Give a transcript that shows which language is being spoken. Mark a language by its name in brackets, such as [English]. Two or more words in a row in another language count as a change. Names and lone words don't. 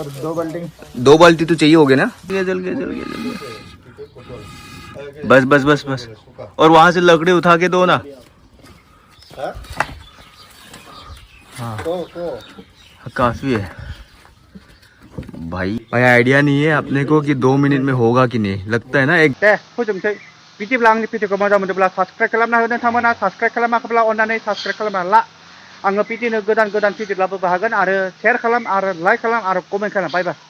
[Hindi] 2 बाल्टी तो चाहिए होगे ना जल गए बस और वहां से लकड़ी उठा के दो ना हाँ काफी है भाई आइडिया नहीं है अपने को कि 2 मिनट में होगा कि नहीं लगता है ना एक [Bodo] दे फोजोबनोसै बिदिब्ला आंनि भिडिअखौ मोजां मोनोब्ला साबसक्राइब खालामना हो नोंथांमोना साबसक्राइब खालामाखैब्ला अननानै साबसक्राइब खालामना ला आङो बिदिनो गोदान भिडिअ लाबोनो हागोन आरो शेयार खालाम आरो लाइक खालाम आरो कमेन्ट खालाम [English] bye bye